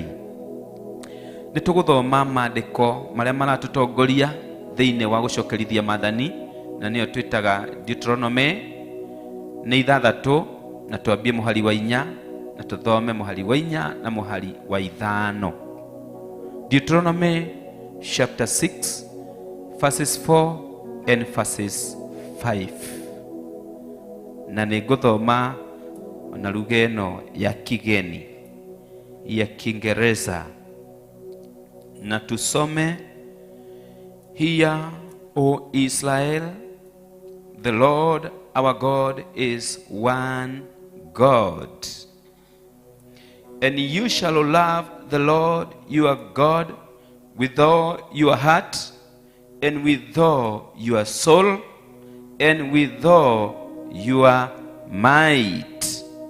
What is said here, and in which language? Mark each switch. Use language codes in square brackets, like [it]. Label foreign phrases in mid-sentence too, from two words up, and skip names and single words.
[ki] Nĩ tũgũthoma maandĩko marĩa maratũtongoria thĩinĩ wa gũcokerithia maathani, na nĩyo twĩtaga Deuteronomy. Nĩ 6 na twambie mũhari wa 4 na tũthome mũhari wa 4 na mũhari wa 5. [en] Deuteronomy chapter 6 verses 4 and verses 5. [ki] Na nĩ ngũthoma na lugha ĩno ya kigeni ya Kiingereza, na tusome: [en] Hear, O Israel, the Lord our God is one God. And you shall love the Lord your God with all your heart, and with all your soul, and with all your might.